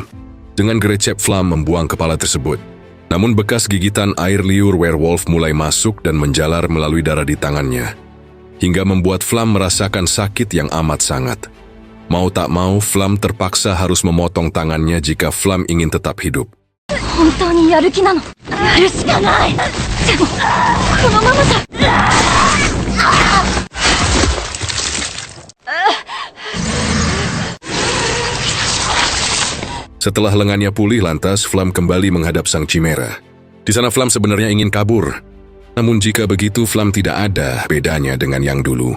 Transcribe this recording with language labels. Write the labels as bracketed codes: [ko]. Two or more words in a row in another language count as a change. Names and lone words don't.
[id] Dengan gerecep Flam membuang kepala tersebut. Namun bekas gigitan air liur werewolf mulai masuk dan menjalar melalui darah di tangannya. Hingga membuat Flam merasakan sakit yang amat sangat. Mau tak mau, Flam terpaksa harus memotong tangannya jika Flam ingin tetap hidup. [ja] 本当にやる気なの。やるしかない。でもこのままじゃ。 [id] Setelah lengannya pulih, lantas Flam kembali menghadap sang Chimera. Di sana Flam sebenarnya ingin kabur. Namun jika begitu, Flam tidak ada bedanya dengan yang dulu.